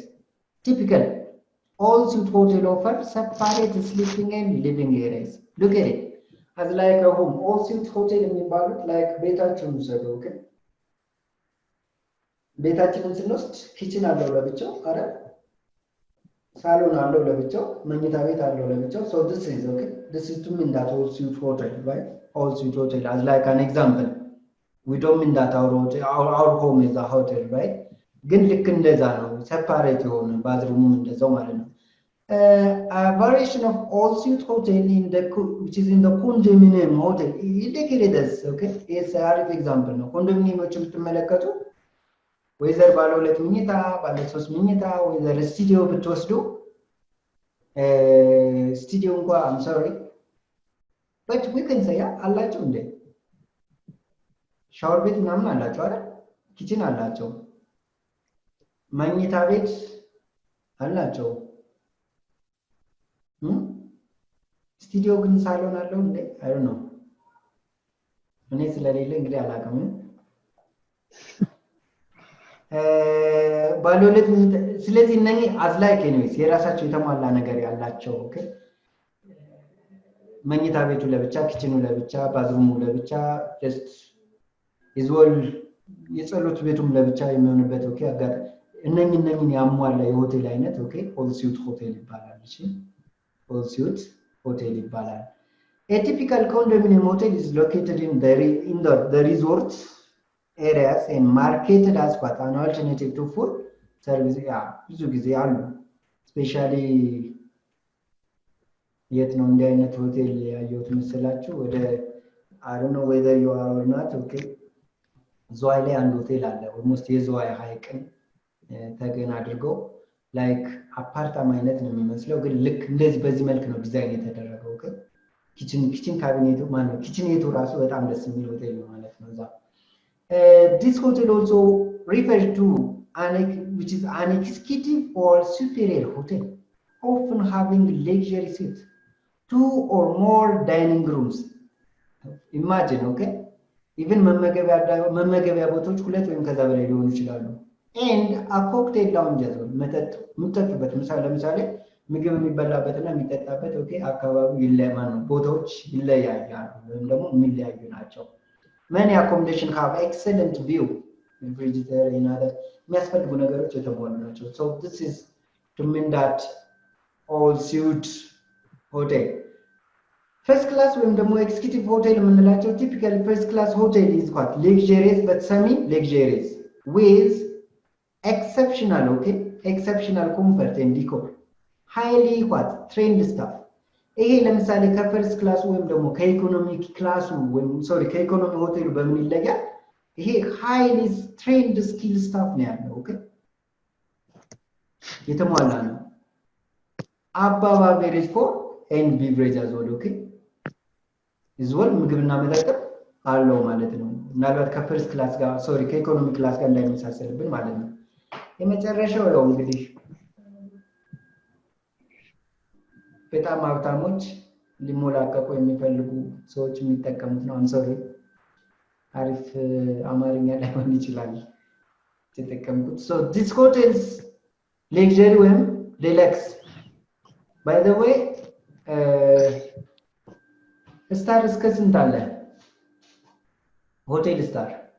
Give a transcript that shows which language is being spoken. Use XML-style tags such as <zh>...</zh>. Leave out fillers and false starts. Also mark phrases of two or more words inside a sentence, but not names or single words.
<en>Typical all suite hotel offer separate sleeping and living areas. Look at it as like a home. All suite hotel የሚባሉት like</en> <am>ቤታችሁን ውሰዱ። ኦኬ ቤታችንን ስንወስድ ኪችን አለው ለብቻው አረ ሳሎን አለው ለብቻው መኝታ ቤት አለው ለብቻው</am> <en>so this is okay this is to mean that all suite hotel, right? All suite hotel as like an example we don't mean that our home is a hotel, right?</en> <am>ግን ልክ እንደዛ ነው separate የሆነ ባዝሩሙም እንደዛው ማለት ነው።</am> <en>A variation of all suite hotel in the which is in the condominium hotel indicates okay is a</en> <am>አሪፍ example ነው። ኮንዶሚኒየሞችን ብትመለከቱ ወይዘር ባለ ሁለት መኝታ ባለ ሶስት መኝታ ወይዘር ስቱዲዮ ብትወስዱ ስቱዲዮ እንኳን</am> <en>I'm sorry but we can say</en> <am>አላቸው እንዴ ሻወር ቤት ምናምን አላቸው አይደል? ኪችን አላቸው፣ መኝታ ቤት አላቸው። ስቱዲዮ ግን ሳሎን አለው እንዴ?</am> <en>I don't know</en> <am>እኔ ስለሌለ እንግዲህ አላውቅም። ባለሁለት ስለዚህ እነኚህ</am> <en>as like anyways</en> <am>የራሳቸው የተሟላ ነገር ያላቸው ኦኬ መኝታ ቤቱ ለብቻ ኪችኑ ለብቻ ባዝሩሙ ለብቻ just ይዞል የጸሎት ቤቱም ለብቻ የሚሆንበት ኦኬ አጋጣ እነኚህን ያሟላ የሆቴል አይነት ኦኬ</am> <en>all suite hotel</en> <am>ይባላል። እሺ</am> <en>all suite hotel</en> <am>ይባላል።</am> <en>A typical condominium hotel is located in the resort areas and marketed as what an alternative to food</en> <am>ሰርቪስ ያ ብዙ ጊዜ አሉ ስፔሻሊ የት ነው እንዲህ አይነት ሆቴል ያየሁት መሰላችሁ ወደ</am> <en>I don't know whether you are or not okay</en> <am>ዝዋይ ላይ አንድ ሆቴል አለ ኦልሞስት የዝዋይ ሐይቅን ተገን አድርገው ላይክ አፓርታማ አይነት ነው የሚመስለው ግን ልክ እንደዚህ በዚህ መልክ ነው ዲዛይን የተደረገው ኦኬ ኪችን ካቢኔቱ ማለት ነው ኪችኔቱ ራሱ በጣም ደስ የሚል ሆቴል ነው ማለት ነው እዛ</am> <en>this hotel also referred to which is an executive or superior hotel often having luxury suites 2 or more dining rooms imagine okay even</en> <am>መመገቢያ ቦታዎች ሁለት ወይም ከዛ በላይ ሊሆኑ ይችላሉ</am> <en>and a cocktail lounge as well</en> <am>መጠጥ ምጠጥበት ለምሳሌ ምግብ የሚበላበትና የሚጠጣበት ኦኬ አካባቢው ይለያያል ቦታዎች ይለያያሉ ወይም ደግሞ የሚለያዩ ናቸው</am> <en>many accommodation have excellent view refrigerator and other</en> <am>የሚያስፈልጉ ነገሮች የተሟሉ ናቸው</am> <en>so this is to mean that all suite hotel first class</en> <am>ወይም ደግሞ</am> <en>executive hotel የምንላቸው typical first class hotel is what luxurious but semi luxurious with exceptional okay exceptional comfort and decor highly what trained staff</en> <am>ይሄ ለምሳሌ ከፈርስት ክላስ ወይም ደግሞ ከኢኮኖሚክ ክላሱ ወይም ሶሪ ከኢኮኖሚ ሆቴሉ በምን ይለያል ይሄ</am> <en>highly trained skill staff</en> <am>ነው ያለው ኦኬ የተሟላ ነው</am> <en>above average for and beverage as well okay</en> <am>ይዟል ምግብና መጠጥ አለው ማለት ነው ምናልባት ከፈርስት ክላስ ጋር ሶሪ ከኢኮኖሚ ክላስ ጋር እንዳይመሳሰልብን ማለት ነው የመጨረሻው ነው እንግዲህ በጣም ሀብታሞች ሊሞላቀቁ የሚፈልጉ ሰዎች የሚጠቀሙት ነው አንሶሪ አሪፍ አማርኛ ላይሆን ይችላል ተጠቀምኩት</am> <en>so this hotels luxury</en> <am>ወይም</am> <en>deluxe by the way</en> <am>ስታር እስከ ስንት አለ ሆቴል ስታር</am>